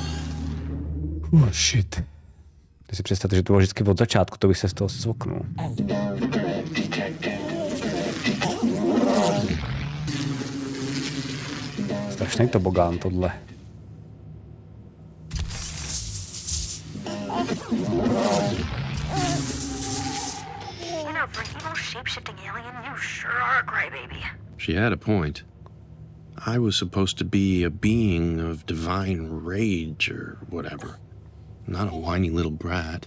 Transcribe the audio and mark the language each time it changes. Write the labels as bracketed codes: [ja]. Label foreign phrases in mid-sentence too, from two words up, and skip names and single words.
[en] Shit. [cs] Ty si představte, že to bylo vždycky od začátku, to bych se z toho svoknul. Strašný tobogán tohle. [en] She had a point. I was supposed to be a being of divine rage or whatever, not a whiny little brat.